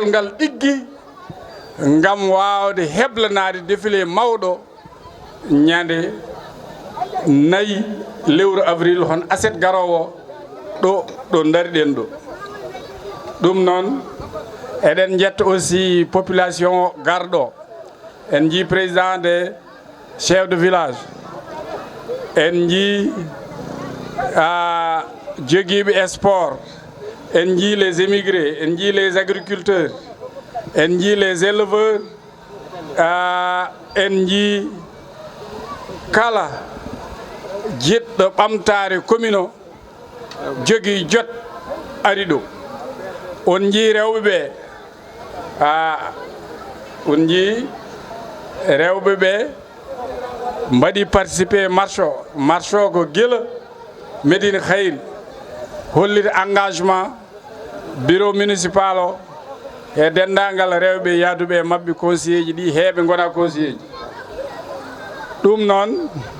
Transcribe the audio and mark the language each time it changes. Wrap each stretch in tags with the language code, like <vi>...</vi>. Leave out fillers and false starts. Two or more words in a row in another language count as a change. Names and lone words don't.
<ff>ngal ɗiggi ngam wawde heblanade défilé mawɗo ñande 4 lewru avril hon aset garowo ɗo dariɗen ɗo ɗum noon eɗen jetta aussi population garɗo en ji</ff> <fr>président de chef de village</fr> <ff>en ji joguiɓe sport en ji</ff> <fr>les émigrés</fr> <ff>en ji</ff> <fr>les agriculteurs</fr> <ff>en ji</ff> <fr>les éleveurs</fr> <ff>en ji kala jiɗɗo ɓamtare commune o jogui jot ari ɗo on ji rewɓe ɓe on ji rewɓe ɓe mbaɗi participé marche o ko guila Médine Khayri hollita</ff> <fr>engagement bureau municipal</fr> <ff>o e dendagal rewɓe yaaduɓe mabɓe conseiller ji ɗi heeɓe gona conseiller ji ɗum noon</ff>